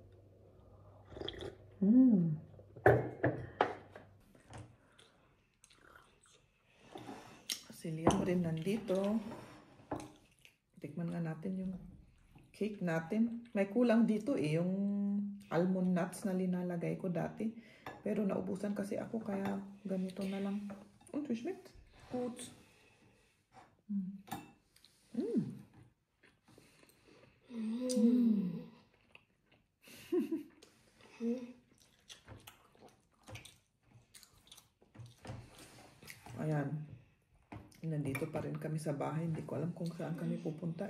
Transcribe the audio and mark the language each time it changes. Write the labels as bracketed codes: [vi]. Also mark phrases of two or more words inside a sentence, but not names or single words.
[tl] Si Liam rin nandito. Tikman nga natin yung cake natin. May kulang dito eh, yung almond nuts na linalagay ko dati. Pero naubusan kasi ako, kaya ganito na lang. [de] Und wie schmeckt? Gut. [tl] Ayan. Nandito pa rin kami sa bahay. Hindi ko alam kung saan kami pupunta.